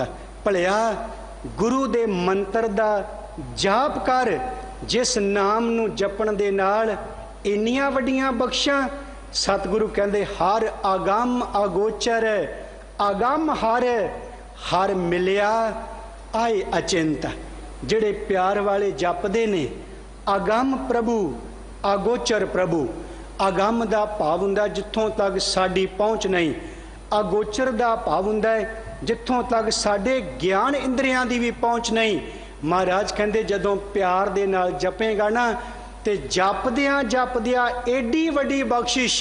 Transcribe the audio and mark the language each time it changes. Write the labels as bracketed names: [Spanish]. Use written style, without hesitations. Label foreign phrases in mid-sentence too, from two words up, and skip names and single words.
[Punjabi] ਭਲਿਆ ਗੁਰੂ ਦੇ ਮੰਤਰ ਦਾ ਜਾਪ ਕਰ, ਜਿਸ ਨਾਮ ਨੂੰ ਜਪਣ ਦੇ ਨਾਲ ਇੰਨੀਆਂ ਵੱਡੀਆਂ ਬਖ਼ਸ਼ਾਂ। ਸਤਿਗੁਰੂ ਕਹਿੰਦੇ ਹਰਿ ਆਗਮ ਅਗੋਚਰ, ਆਗਮ ਹਰਿ ਮਿਲਿਆ ਆਏ ਅਚਿੰਤ। ਜਿਹੜੇ ਪਿਆਰ ਵਾਲੇ ਜਪਦੇ ਨੇ ਆਗਮ ਪ੍ਰਭੂ ਅਗੋਚਰ ਪ੍ਰਭੂ। ਆਗਮ ਦਾ ਭਾਵ ਹੁੰਦਾ ਜਿੱਥੋਂ ਤੱਕ ਸਾਡੀ ਪਹੁੰਚ ਨਹੀਂ, ਅਗੋਚਰ ਦਾ ਭਾਵ ਹੁੰਦਾ ਹੈ ਜਿੱਥੋਂ ਤੱਕ ਸਾਡੇ ਗਿਆਨ ਇੰਦਰੀਆਂ ਦੀ ਭੀ ਪਹੁੰਚ ਨਹੀਂ। ਮਹਾਰਾਜ ਕਹਿੰਦੇ ਜਦੋਂ ਪਿਆਰ ਦੇ ਨਾਲ ਜਪੇਗਾ ਨਾ ਤੇ ਜਪਦਿਆਂ ਏਡੀ ਵੱਡੀ ਬਖ਼ਸ਼ਿਸ਼।